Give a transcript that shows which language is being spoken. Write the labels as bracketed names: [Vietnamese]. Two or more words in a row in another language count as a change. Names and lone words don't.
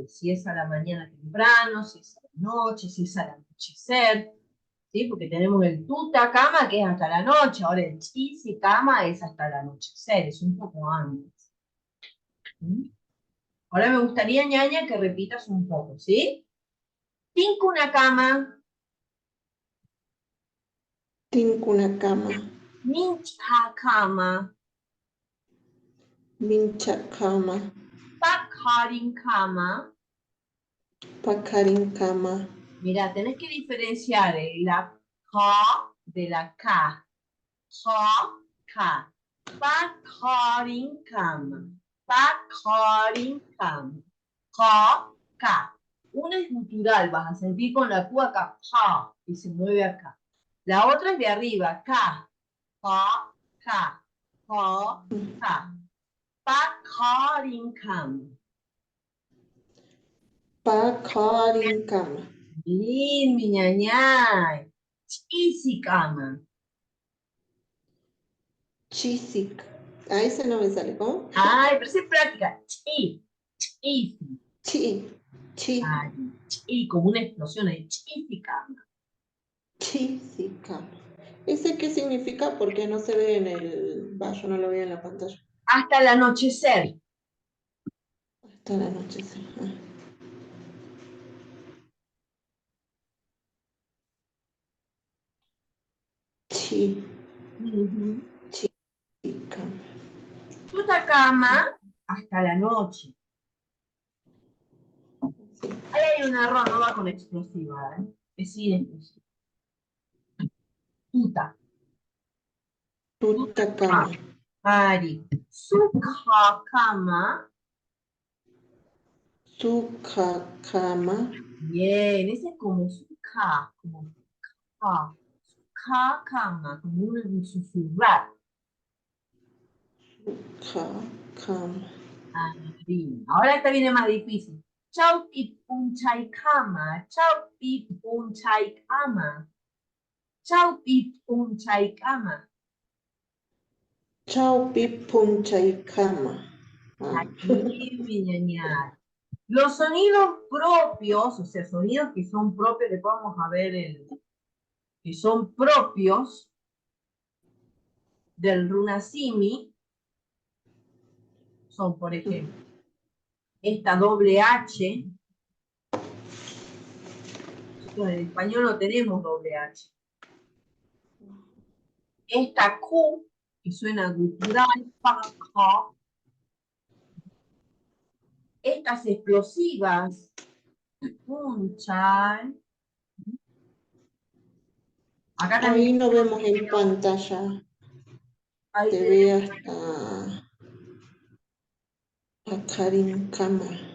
[Spanish] Si es a la mañana temprano, si es a la noche, si es al anochecer. ¿Sí? Porque tenemos el tutacama, que es hasta la noche. Ahora el chisikama es hasta el anochecer, es un poco antes. ¿Sí? Ahora me gustaría, ñaña, que repitas un poco, ¿sí? [Quechua] Tinkunakama. Tinkunakama. Minchakama. Minchakama. Pakarinkama. Pakarinkama. [Spanish] Mira, tenés que diferenciar la ka de la ka. [Quechua] Ka. Pakarinkama. Pakarinkama. Ka. [Spanish] Una es gutural, vas a sentir con la Q acá, pa, y se mueve acá. La otra es de arriba, [Quechua] ka. Ka. Pakarinkama. Pakarinkama. [Spanish] Bien, mi ñañay. [Quechua] Chisikama. Chisik. [Spanish] A ese no me sale, ¿cómo? Ay, pero es práctica. [Quechua] Chisi. Chi. Chi, [Spanish] como una explosión de chisikama. Chisikama. ¿Ese qué significa? Porque no se ve en el... Va, yo no lo veo en la pantalla. Hasta el anochecer. Hasta la noche, sí. [Quechua] Chi. Ujú. Chikama. [Spanish] Tutacama hasta la noche. Ahí hay un error, no va con explosiva, ¿eh? Es sin explosiva. [Quechua] Tuta. Tutakama. Ari. Sukakama. Sukakama. [Spanish] Bien, ese es como suka, como ka. Kakama, como un susurrar. [Quechua] Sukakama. Ari. [Spanish] Ahora esta viene más difícil. [Quechua] Chaupi punchay kama. Chaupi punchay kama. Chaupi punchay kama. Chaupi punchaykama. Ah. [Spanish] Aquí, mi ñaña. Los sonidos propios, o sea, sonidos que son propios, después vamos a ver que son propios del runasimi, son, por ejemplo, esta doble H. Nosotros en español no tenemos doble H. Esta Q, que suena gutural, pa, pa. Estas explosivas, punchan. Acá Ahí también no vemos en pantalla. ahí Se ve tenemos. hasta a Karin Kama.